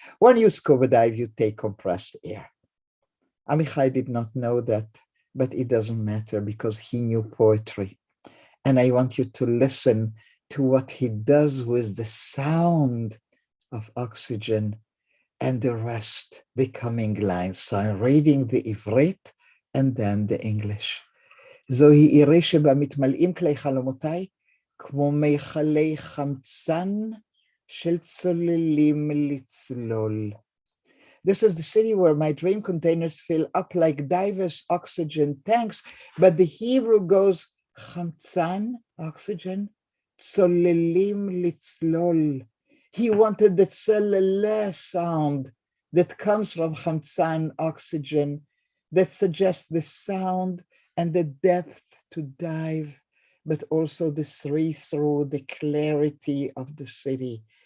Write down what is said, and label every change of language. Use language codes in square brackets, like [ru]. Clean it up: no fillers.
[en] When you scuba dive, you take compressed air. Amichai did not know that, but it doesn't matter because he knew poetry. And I want you to listen to what he does with the sound of oxygen and the rest, the coming lines. So I'm reading the Ivrit and then the English. [he] זוהי עירי שבה מתמלאים כלי חלומותיי, כמו מיכלי חמצן של צוללים לצלול. [en] This is the city where my dream containers fill up like diverse oxygen tanks, but the Hebrew goes חמצן, oxygen, [he] צוללים לצלול. [en] He wanted the צללה sound that comes from חמצן, oxygen, that suggests the sound and the depth to dive, but also the see-through, the clarity of the city.